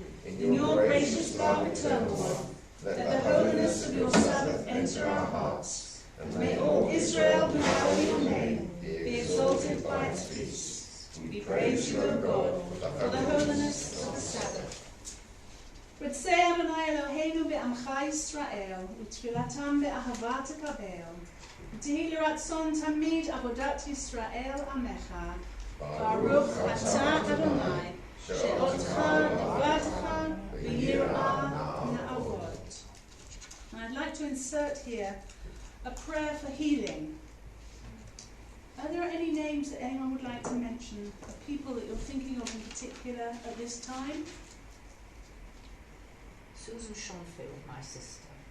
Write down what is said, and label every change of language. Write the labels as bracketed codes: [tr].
[en] In your gracious love, eternal one, let the holiness of your Sabbath enter our hearts, and may all Israel who hallow your name be exalted by its feasts. We praise you, O God, for the holiness of the Sabbath. [he] רצה אדוני אלוהינו בעמך ישראל, ותפילתם באהבה תקבל. ותהי לרצון תמיד עבודת ישראל עמך. ברוך אתה אדוני, שאותך עבדך ויראה נעבוד. [en] I'd like to insert here a prayer for healing. Are there any names that anyone would like to mention of people that you're thinking of in particular at this time? Susan Schonfield, my sister.